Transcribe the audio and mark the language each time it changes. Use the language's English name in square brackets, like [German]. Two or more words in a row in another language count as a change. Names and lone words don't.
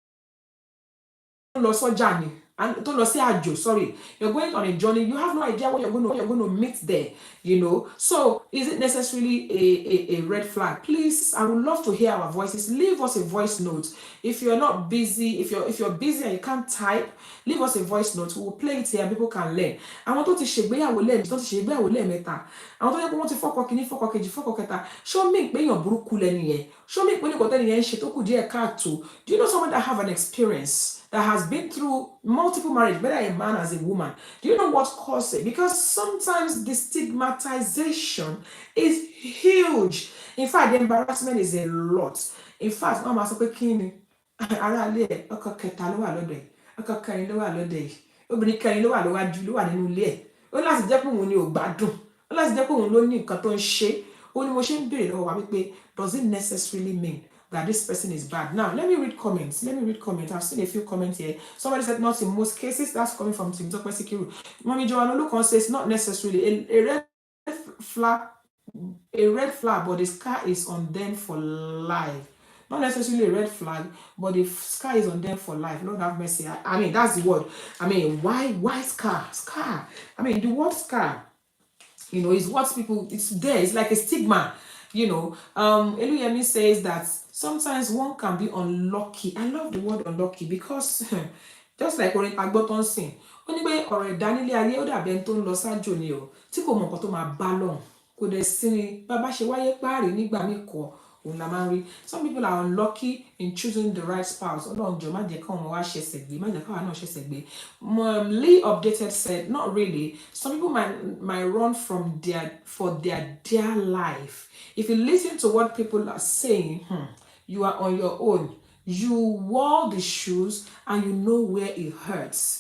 [English] And don't say ajo, sorry, you're going on a journey, you have no idea what you're going to meet there, So is it necessarily a red flag? Please, I would love to hear our voices. Leave us a voice note. If you're not busy, if you're busy and you can't type, leave us a voice note. We'll play it here and people can learn. I want to [Yoruba] ṣègbéyàwó lẹ́ẹ̀mejì, tó ti ṣègbéyàwó lẹ́ẹ̀mẹ́ta. Àwọn tó yẹ kó wọ́n ti fọ́kọ kìíní, fọ́kọ kejì, fọ́kọ kẹta. [English] Show me [Yoruba] pé èèyàn burúkú lẹ́ni yẹn. [English] Show me [Yoruba] pé ní kò tẹ́ni yẹn ń ṣe tó kù díẹ̀ káàtó. [English] Do you know someone that have an experience that has been through multiple marriages, whether a man as a woman? Do you know what caused it? Because sometimes the stigmatization is huge. In fact, the embarrassment is a lot. In fact, [Yoruba] Mama sọ pé kí ni ará ilé ẹ̀ ọkọ kẹta ló wà lọ́dọ̀ ẹ̀, ọkọ kẹrin ló wà lọ́dọ̀ ẹ̀, obìnrin kẹrin ló wà lọ́wájú, ló wà nínú ilé ẹ̀. Ó láti jẹ́ pé òun ni ò gbádùn. Ó láti jẹ́ pé òun ló ní nǹkan tó ń ṣe. Ó ní mo ṣe ń béèrè lọ́wọ́ wa wípé, [English] does it necessarily mean that this person is bad? Now, let me read comments. I've seen a few comments here. Somebody said not in most cases. That's coming from Tim Sikiru. Mommy Joanna Lukon says not necessarily. A red flag, a red flag, but the scar is on them for life. Not necessarily a red flag, but the scar is on them for life. Lord have mercy. I mean, that's the word. I mean, why scar? Scar. I mean, the word scar, is what people, it's there, it's like a stigma. Eluyemi says that sometimes one can be unlucky. I love the word unlucky because just like [Yoruba] orin agbọ́tán sìn, ó ní pé ọ̀rọ̀ ẹ̀dá nílé ayé ó dàbí ẹni tó ń lọ sájò ni o tí kò mọ nǹkan tó máa bá lọ́hùn, kò dẹ̀ sí ni bá bá ṣe wáyé páàrí nígbà míì kọ́ òun la máa ń rí. [English] Some people are unlucky in choosing the right spouse. [Yoruba] Ọlọ́run jọ̀ọ́ má jẹ́ káwọn wá ṣẹ̀ṣẹ̀ gbé, má jẹ́ káwọn náà ṣẹ̀ṣẹ̀ gbé. [English] Lee Updated said, not really. Some people might run from for their dear life. If you listen to what people are saying, you are on your own. You wore the shoes and you know where it hurts.